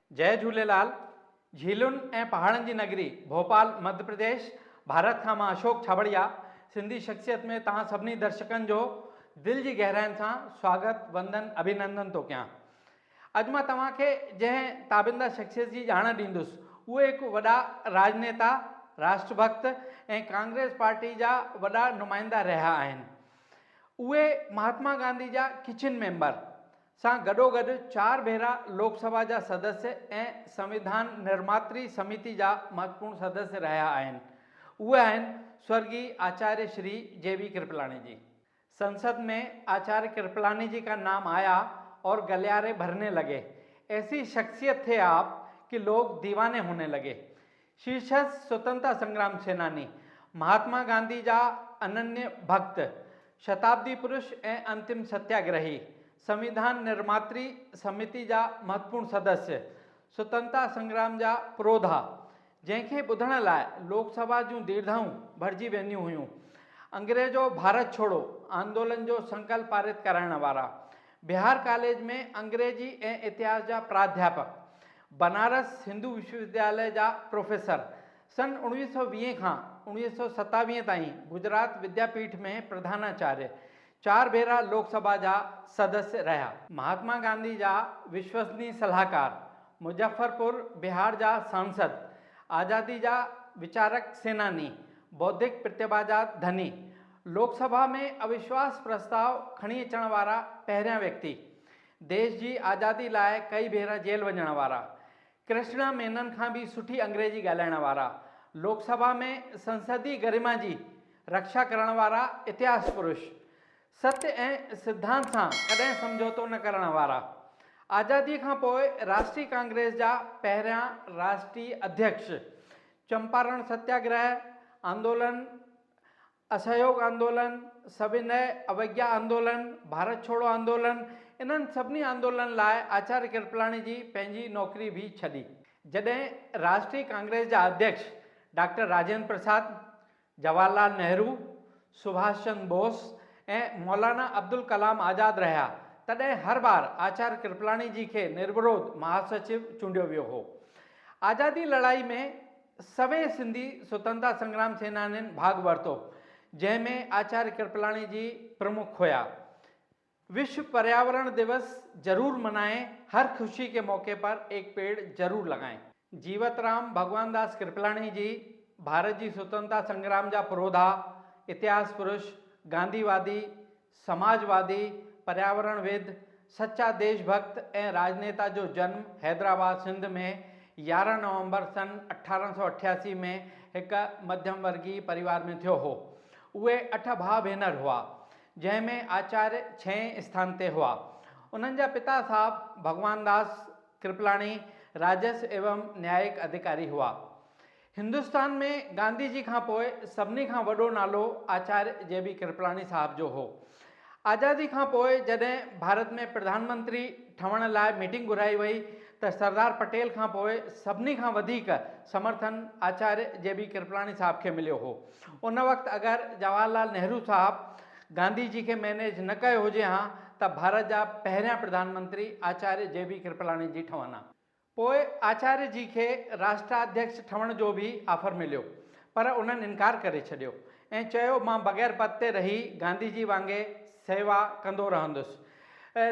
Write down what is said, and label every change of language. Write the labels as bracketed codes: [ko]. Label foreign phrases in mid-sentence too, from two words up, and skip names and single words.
[sd] जय झूलेलाल। झीलुनि ऐं पहाड़नि जी नगरी भोपाल मध्य प्रदेश भारत खां मां अशोक छाबड़िया सिंधी शख्सियत में तव्हां सभिनी दर्शकनि जो दिल जी गहराइनि सां स्वागत वंदन अभिनंदन थो कयां। अॼु मां तव्हांखे जंहिं ताबिंदा शख्सियत जी ॼाण ॾींदुसि उहे हिकु वॾा राजनेता, राष्ट्रभक्त ऐं कांग्रेस पार्टी जा वॾा नुमाइंदा रहिया आहिनि। उहे महात्मा गांधी जा [en] kitchen member [sd] सां गॾोगॾु 4 भेरा लोकसभा जा सदस्य ऐं संविधान निर्मात्री समिति जा महत्वपूर्ण सदस्य रहिया आहिनि। उहे आहिनि स्वर्गीय आचार्य श्री जे.बी. कृपलानी जी। [hi] संसद में आचार्य कृपलानी जी का नाम आया और गलियारे भरने लगे। ऐसी शख्सियत थे आप कि लोग दीवाने होने लगे। [sd] शीर्षस्थ स्वतंत्रता संग्राम सेनानी, महात्मा गांधी जा अनन्य भक्त, शताब्दी पुरुष ऐं अंतिम सत्याग्रही, संविधान निर्मात्री समिति जा महत्वपूर्ण सदस्य, स्वतंत्रता संग्राम जा पुरोधा, जंहिंखे ॿुधण लाइ लोकसभा जूं दीर्घाऊं भरिजी वेंदियूं हुयूं, अंग्रेजो भारत छोड़ो आंदोलन जो संकल्प पारित कराइण वारा, बिहार कॉलेज में अंग्रेजी ऐं इतिहास जा प्राध्यापक, बनारस हिंदू विश्वविद्यालय जा प्रोफेसर, सन 1920 खां 1927 ताईं गुजरात विद्यापीठ में प्रधानाचार्य, 4 भेरा लोकसभा जा सदस्य रहा। महात्मा गांधी जा विश्वसनीय सलाहकार, मुजफ्फरपुर बिहार जा सांसद, आज़ादी जा विचारक सेनानी, बौद्धिक प्रतिभा जा धनी, लोकसभा में अविश्वास प्रस्ताव खणी अचण वारा पहिरियां व्यक्ति, देश जी आज़ादी लाइ कई भेरा जेल वञण वारा, कृष्णा मेनन खां भी सुठी अंग्रेजी ॻाल्हाइण वारा, लोकसभा में संसदीय गरिमा जी रक्षा करण वारा इतिहास पुरुष, सत्य ऐं सिद्धांत सां कॾहिं समझौतो न करण वारा, आज़ादी खां पोइ राष्ट्रीय कांग्रेस जा पहिरियां राष्ट्रीय अध्यक्ष, चंपारण सत्याग्रह आंदोलन, असहयोग आंदोलन, सविनय अवज्ञा आंदोलन, भारत छोड़ो आंदोलन, इन्हनि सभिनी आंदोलन लाइ आचार्य कृपलानी जी पंहिंजी नौकरी भी छॾी। जॾहिं राष्ट्रीय कांग्रेस जा अध्यक्ष डॉक्टर राजेंद्र प्रसाद, जवाहरलाल नेहरू, सुभाष चंद्र बोस ऐं मौलाना अब्दुल कलाम आज़ाद रहिया, तॾहिं हर बार आचार्य कृपलानी जी खे निर्विरोध महासचिव चूंडियो वियो हो। आज़ादी लड़ाई में सभई सिंधी स्वतंत्रता संग्राम सेनानियुनि भाग वरितो, जंहिंमें आचार्य कृपलानी जी प्रमुख हुआ। [hi] विश्व पर्यावरण दिवस जरूर मनाएं, हर खुशी के मौके पर एक पेड़ जरूर लगाएं। [sd] जीवतराम भगवान दास कृपलानी जी भारत जी स्वतंत्रता संग्राम जा पुरोधा, इतिहास पुरुष, गांधीवादी, समाजवादी, पर्यावरणविद, सच्चा देशभक्त ऐं राजनेता जो जन्म हैदराबाद सिंध में 11 नवंबर सन 1888 में [hi] एक मध्यम वर्गीय परिवार में [sd] थियो हो। उहे 8 भाउ भेनर हुआ, जंहिंमें आचार्य 6 स्थान ते हुआ। उन्हनि जा पिता साहब भगवान दास कृपलानी राजस्व एवं न्यायिक अधिकारी हुआ। हिंदुस्तान में गांधी जी खां पोइ सभिनी खां वॾो नालो आचार्य जे.बी. कृपलानी साहब जो हो। आज़ादी खां पोइ जॾहिं भारत में प्रधानमंत्री ठहण लाइ मीटिंग घुराई वई त सरदार पटेल खां पोइ सभिनी खां वधीक समर्थन आचार्य जे.बी. कृपलानी साहब खे मिलियो हो। उन वक़्तु अगरि जवाहरलाल नेहरू साहब गांधी जी खे मैनेज न कयो हुजे हा त भारत जा पहिरियां प्रधानमंत्री आचार्य जे.बी. कृपलानी जी ठहंदा। पोइ आचार्य जी खे राष्ट्राध्यक्ष ठहण जो भी ऑफर मिलियो, पर उन्हनि इनकार करे छॾियो ऐं चयो मां बग़ैर पद ते रही गांधी जी वांगे सेवा कंदो रहंदुसि।